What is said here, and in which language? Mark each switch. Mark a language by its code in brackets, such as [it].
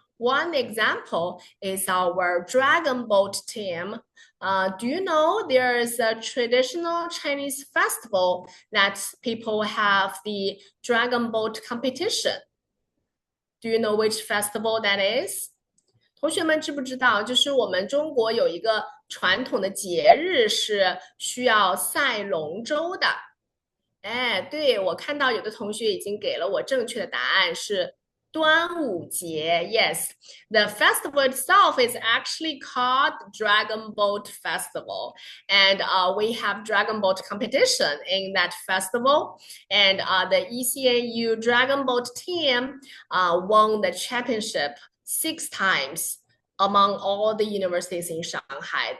[en] One example is our Dragon Boat team. Do you know there is a traditional Chinese festival that people have the Dragon Boat competition? Do you know which festival that is? [zh] 同学们知不知道，就是我们中国有一个传统的节日是需要赛龙舟的。哎，对，我看到有的同学已经给了我正确的答案，是端午节。 [en] Yes, the festival itself is actually called Dragon Boat Festival, and we have Dragon Boat competition in that festival. And the ECNU Dragon Boat team won the championship 6 times among all the universities in Shanghai.